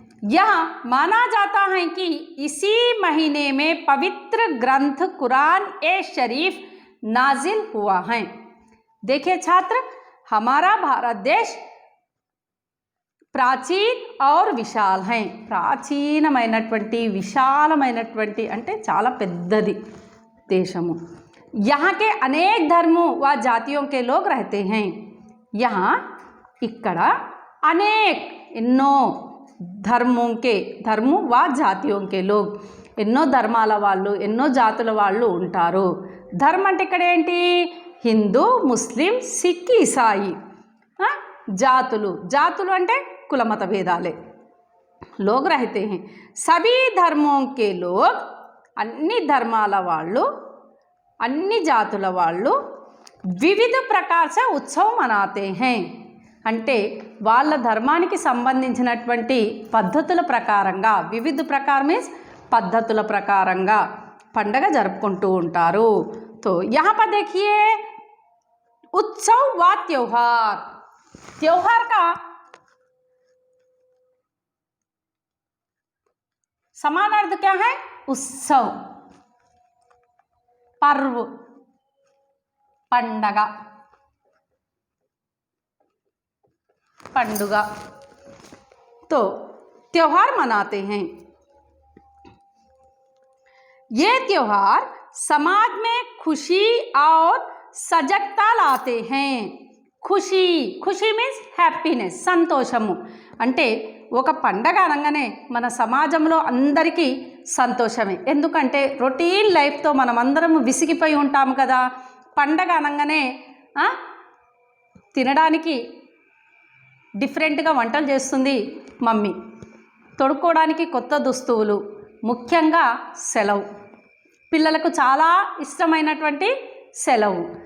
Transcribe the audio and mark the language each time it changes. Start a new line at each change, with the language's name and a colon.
Hindi: यहाँ माना जाता है कि इसी महीने में पवित्र ग्रंथ कुरान ए शरीफ नाजिल हुआ है. देखिए छात्र, हमारा भारत देश ప్రాచీన్ और విశాల్ है.
Telugu: ప్రాచీనమైనటువంటి విశాలమైనటువంటి అంటే చాలా పెద్దది దేశము.
Hindi: यहाँ के अनेक धर्मों व जातियों के लोग रहते हैं.
Telugu: यहाँ ఇక్కడ
Hindi: అనేక్
Telugu: ఎన్నో
Hindi: ధర్ము వా జాతియోంకే లోగ్,
Telugu: ఎన్నో ధర్మాల వాళ్ళు, ఎన్నో జాతుల వాళ్ళు ఉంటారు. ధర్మం అంటే ఇక్కడ ఏంటి? హిందూ, ముస్లిం, సిక్, ఇసాయి. జాతులు అంటే కులమత భేదాలే.
Hindi: Log రహతే high. సభీ ధర్మోంకే లోగ్,
Telugu: అన్ని ధర్మాల వాళ్ళు, అన్ని జాతుల వాళ్ళు
Hindi: వివిధ ప్రకార సే ఉత్సవ్ మనాతే హై.
Telugu: అంటే వాళ్ళ ధర్మానికి సంబంధించినటువంటి పద్ధతుల ప్రకారంగా, వివిధ ప్రకారం మీన్స్ పద్ధతుల ప్రకారంగా పండగ జరుపుకుంటూ ఉంటారు.
Hindi: तो यहाँ पर देखिए उत्सव व त्योहार. त्योहार का समान अर्थ क्या है? उत्सव, पर्व, पंडगा, पंडुगा. तो त्योहार मनाते हैं. ये त्योहार समाज में खुशी और सजगता लाते हैं. खुशी
Telugu: मीन्स హ్యాపీనెస్, సంతోషము. అంటే ఒక పండగ అనగానే మన సమాజంలో అందరికీ సంతోషమే. ఎందుకంటే రొటీన్ లైఫ్తో మనం అందరం విసిగిపోయి ఉంటాము కదా. పండగ అనగానే తినడానికి డిఫరెంట్గా వంటలు చేస్తుంది మమ్మీ, తొడుక్కోవడానికి కొత్త దుస్తువులు, ముఖ్యంగా సెలవు, పిల్లలకు చాలా ఇష్టమైనటువంటి సెలవు.